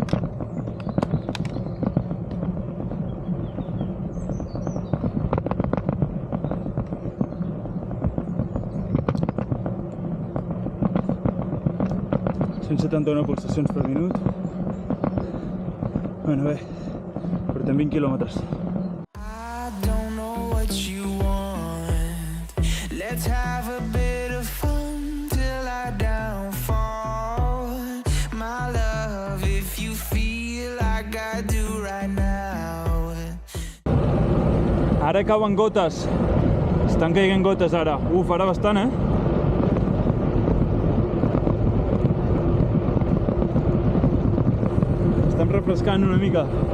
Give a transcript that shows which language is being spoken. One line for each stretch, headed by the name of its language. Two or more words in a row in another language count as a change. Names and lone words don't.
Catalan: Cent 71 pulsacions per minut. Bueno, bé, portem 20 quilòmetres.
English: Let's have a bit of fun till I downfall. My love, if you feel like I do right now.
Catalan: Ara cauen gotes. Estan caient gotes ara. Uf, ara bastant, eh? Estan refrescant una mica.